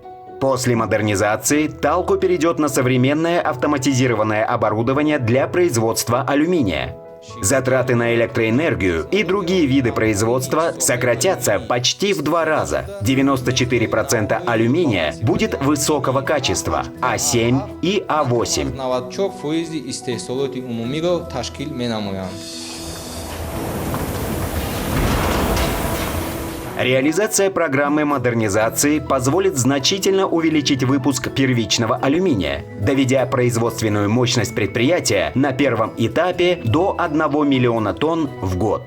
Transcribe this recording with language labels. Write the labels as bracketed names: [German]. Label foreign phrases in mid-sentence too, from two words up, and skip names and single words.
[Russian] После модернизации Талко перейдет на современное автоматизированное оборудование для производства алюминия. Затраты на электроэнергию и другие виды производства сократятся почти в 2 раза. 94% алюминия будет высокого качества – А7 и А8. [Tajik] 94% истеҳсолоти умумиро ташкил менамоянд. [Russian] Реализация программы модернизации позволит значительно увеличить выпуск первичного алюминия, доведя производственную мощность предприятия на первом этапе до 1 миллиона тонн в год.